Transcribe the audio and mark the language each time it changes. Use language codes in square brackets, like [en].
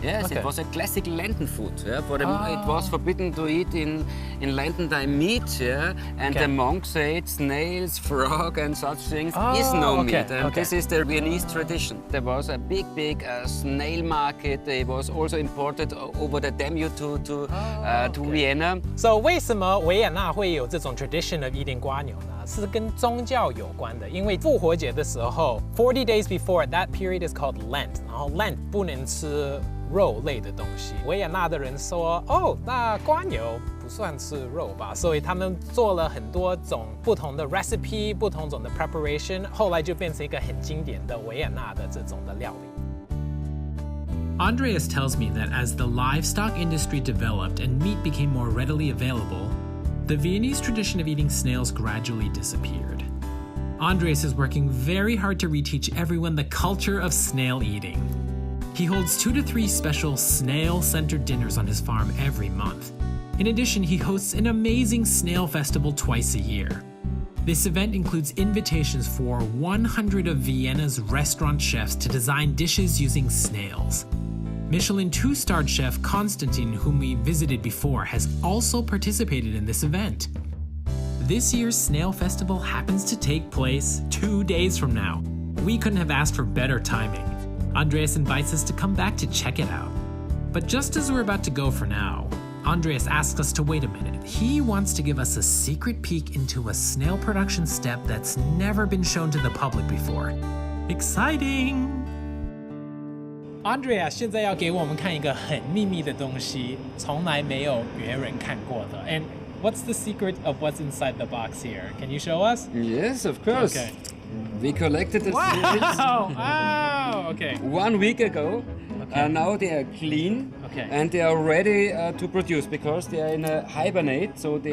[en] Yes, it was a classic Lenten food. Yeah? For them, it was forbidden to eat in Lenten time meat, yeah? And the monks said snails, frog, and such things is no meat. And this is the Viennese tradition. There was a big snail market. It was also imported over the Danube to Vienna. [zh] So 为什么维也纳会有这种 [en] tradition of eating [zh] 蝸牛呢？是跟宗教有关的，因为复活节的时候 [en] 40 days before, that period is called Lent, [zh] 然后 Lent 不能吃肉类的东西。维也纳的人说，哦，那蝸牛不算是肉吧，所以他们做了很多种不同的 recipe, 不同种的 preparation, 后来就变成一个很经典的维也纳的这种的料理。 [en] Andreas tells me that as the livestock industry developed and meat became more readily available, the Viennese tradition of eating snails gradually disappeared. Andreas is working very hard to reteach everyone the culture of snail eating. He holds 2 to 3 special snail-centered dinners on his farm every month. In addition, he hosts an amazing snail festival twice a year. This event includes invitations for 100 of Vienna's restaurant chefs to design dishes using snails. Michelin 2-starred chef Konstantin, whom we visited before, has also participated in this event. This year's Snail Festival happens to take place 2 days from now. We couldn't have asked for better timing. Andreas invites us to come back to check it out. But just as we're about to go for now, Andreas asks us to wait a minute. He wants to give us a secret peek into a snail production step that's never been shown to the public before. Exciting! [zh] Andrea 现在要给我们看一个很秘密的东西，从来没有别人看过的。And [en] what's the secret of what's inside the box here? Can you show us? Yes, of course. Okay. We collected the snails Wow! Okay. 1 week ago. Okay. Now they are clean, Okay. and they are ready to produce because they are in a hibernate, so they